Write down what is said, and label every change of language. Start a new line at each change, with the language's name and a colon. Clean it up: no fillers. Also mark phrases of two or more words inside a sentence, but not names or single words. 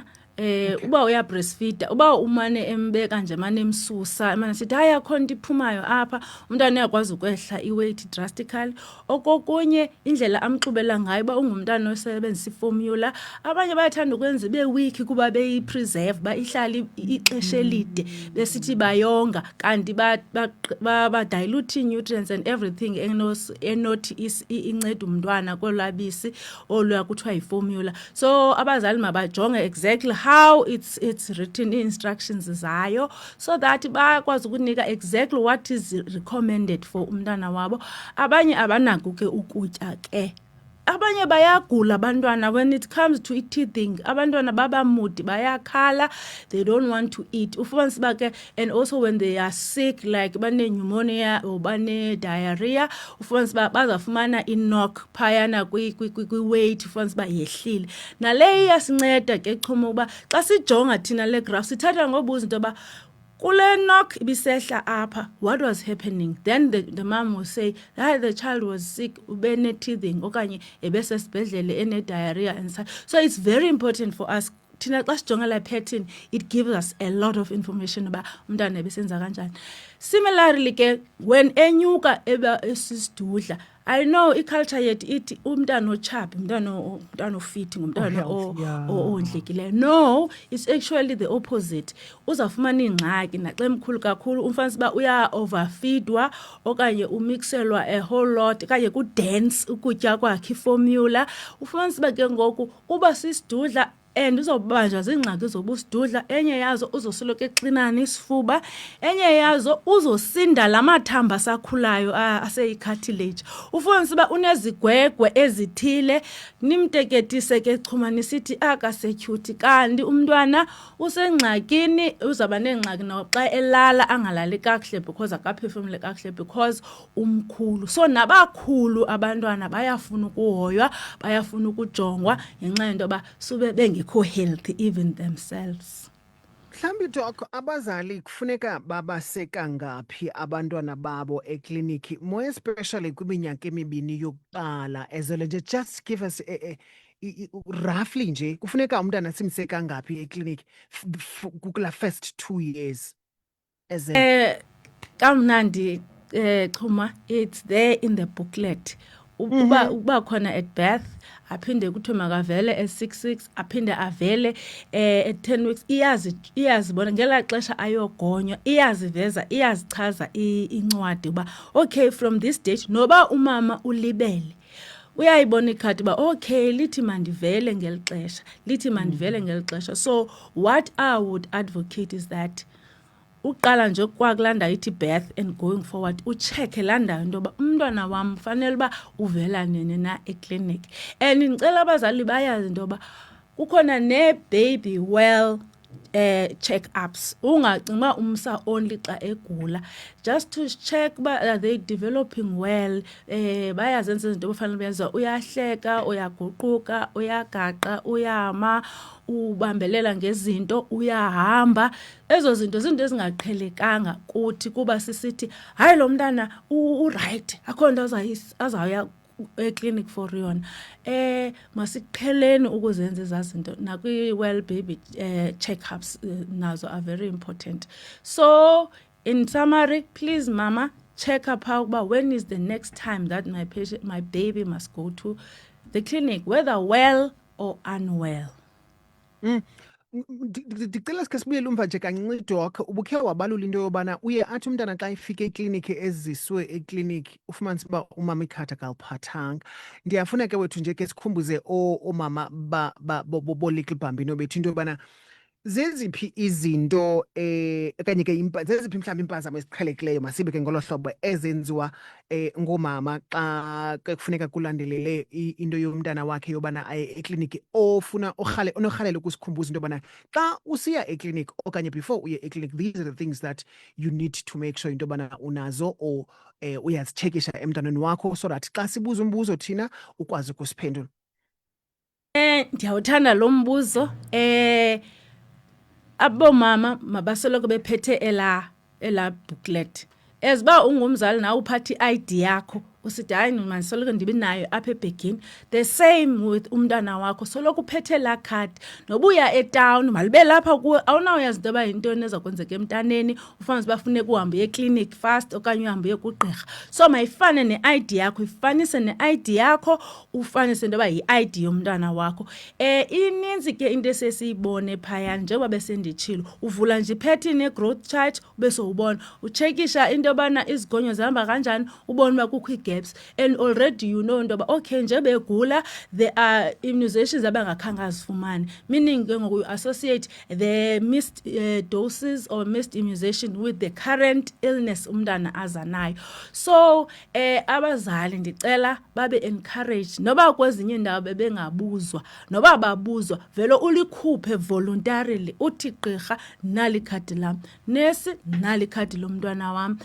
Xhosa: Uba uya breastfeeder, uba umane embeka nje mane emsusa emane sithi hayi akho nto iphumayo apha, umntwana uyakwazi ukwehla i-
English: weight drastically.
Xhosa: Okokunye indlela amxubela ngayo, uba ungumntana osebenzisa iformula, abanye bayathanda ukwenza ibe weak kuba beyi-preserve ba ihlala ixesha elide besithi bayonga, kanti ba-dilute
English: nutrients and everything
Xhosa: enothi inceda umntwana kolwabisi oluya kuthiwa yiformula.
English: So
Xhosa: abazali mabajonge
English: exactly how it's written instructions zayo, so that
Xhosa: bakwazi ukunika
English: exactly what is recommended for
Xhosa: umntana wabo. Abanye abanako ke ukutya ke, abanye bayagula abantwana
English: when it comes to teething.
Xhosa: Abantwana babamudi bayakhala,
English: they don't want to eat.
Xhosa: Ufumanise uba ke,
English: and also when they are sick like
Xhosa: bane-pneumonia or bane-diarrhea, ufumanise uba bazafumana i-knock phayana kwi-weight, ufumanise uba yehlile. Nale iyasinceda ke Chuma uba xa sijonga thina le graph sithatha ngobuza into yoba kule knock ibisehla apha,
English: what was happening? Then the mom will say that the child was sick,
Xhosa: ubene-teething okanye ebesesibhedlele ene-diarrhea
English: and such. So it's very important for us
Xhosa: thina xa sijonga la
English: pattern, it gives us a lot of information about
Xhosa: umntana ebesenza kanjani. Similarly ke when enyuka eba esisidudla,
English: I know
Xhosa: iculture yethu ithi umntana ochaphi, umntana ofit, ngumntana ondlekileyo.
English: No, it's actually the opposite.
Xhosa: Uzafumana ingxaki naxa emkhulu kakhulu, umfanisa uba uya overfeedwa okanye umixelwa
English: a whole lot
Xhosa: okanye ku-dense ukutya kwakhe iformula. Ufumanisa uba ke ngoku uba sisidudla and uzobanjwa ziingxaki zobusidudla. Enye yazo uzosoloko exinana isifuba, enye yazo uzosinda la mathambo asakhulayo aseyi-cartilage. Ufumanise uba unezigwegwe ezithile, nimteketise ke Chuma nisithi akasetyhuthi, kanti umntwana usengxakini, uzaba neengxaki naxa elala angalali kakuhle because akaphefumle kakuhle because umkhulu. So nabakhulu abantwana bayafuna ukuhoywa, bayafuna ukujongwa ngenxa yento yoba sube bengekho
English: healthy even themselves.
Xhosa: Mhlawumbi doc, abazali kufuneka babaseka ngaphi abantwana babo ekliniki,
English: more especially
Xhosa: kwiminyaka emibini yokuqala,
English: as well nje just give us roughly nje
Xhosa: kufuneka umntana simseka ngaphi ekliniki kukula
English: first 2 years?
Xhosa: Kamnandi Chuma,
English: it's there in the booklet.
Xhosa: Uba khona
English: at birth,
Xhosa: aphinde kuthiwe makavele
English: at 6 weeks,
Xhosa: aphinde avele
English: at 10 weeks.
Xhosa: Iyazibona ngela xesha ayogonywa, iyaziveza, iyazichaza incwadi uba okay
English: from this date
Xhosa: noba umama ulibele uyayibona ikhadi uba okay lithi mandivele ngeli xesha, lithi mandivele ngeli xesha.
English: So what I would advocate is that
Xhosa: uqala nje kwakulanda ithi
English: birth and going forward
Xhosa: uchecke landayo into yoba umntwana wam fanele uba uvela nini na ekliniki. And ndicela abazali bayazi into yoba kukhona ne-
English: baby well check-ups.
Xhosa: Ungacinga uba umsa only xa egula,
English: just to check uba are they developing well.
Xhosa: Bayazenza izinto ofanele benza, uyahleka, uyaguquka, uyagaqa, uyama, ubambelela ngezinto, uyahamba. Ezo zinto zinto ezingaqhelekanga kuthi kuba sisithi hayi lo mntana urayithi akho nto azawuya eclinic for yona. Masiqheleni ukuzenza ezaa zinto nakwi-
English: well baby check-ups
Xhosa: nazo
English: are very important. So in summary, please mama, check up how about when is the next time that my baby must go to the clinic, whether well or unwell.
Xhosa: Ndicela sikhe sibuyele umva nje kancinci Doc, ubukhe wabalula into yobana uye athi umntana xa efike ekliniki eziswe ekliniki ufumanise uba umama ikhadi akaliphathanga. Ndiyafuna ke wethu nje ke sikhumbuze oomama bo-Little Bambino bethu into yobana zeziphi izinto okanye ke zeziphi mhlawumbi impazamo eziqhelekileyo masibe ke ngolo hlobo ezenziwa ngoomama xa kufuneka kulandelele into yomntana wakhe yobana aye ekliniki, onorhalela ukusikhumbuza into yobana xa usiya ekliniki okanye before uye ekliniki,
English: these are the things that you need to make sure
Xhosa: into yobana unazo
English: or
Xhosa: uyazitshekisha emntwaneni wakho
English: so that
Xhosa: xa sibuza umbuzo thina ukwazi ukusiphendula. Ndiyawuthanda lo mbuzo. Abomama mabasoloko bephethe ela booklet. Eziba ungumzali nawe uphathe i-ID yakho usithi hayi mandisoloko ndibe nayo apha ebhegini.
English: The same with
Xhosa: umntana wakho, soloko uphethe laa khadi. Nobuya etawuni malibe lapha kuwe, awunawuyazi into yoba yintoni eza kwenzeka emntaneni, ufanele uba funeka uhambe ekliniki fast okanye uhambe kugqirha. So mayifane ne-ID yakho, ifanise ne-ID yakho, ufanise into yoba yi-ID yomntana wakho. Ininzi ke into esesiyibone phayana njengoba besenditshilo, uvula nje iphethe ne-growth chart ube sowubona, utshekisha into yobana izigonyo zihamba kanjani, ubone uba kukho gaps,
English: and already you know
Xhosa: into yoba okay nje begula
English: there are immunizations
Xhosa: abangakhange azifumane, meaning ke ngoku
English: you associate the missed doses or missed immunization with the current illness
Xhosa: umntana aza nayo. So abazali ndicela babe encouraged, noba kwezinye indawo bebengabuzwa, noba babuzwa vele ulikhuphe voluntarily, uthi gqirha nali khadi lam, nesi nali khadi lomntwana wam.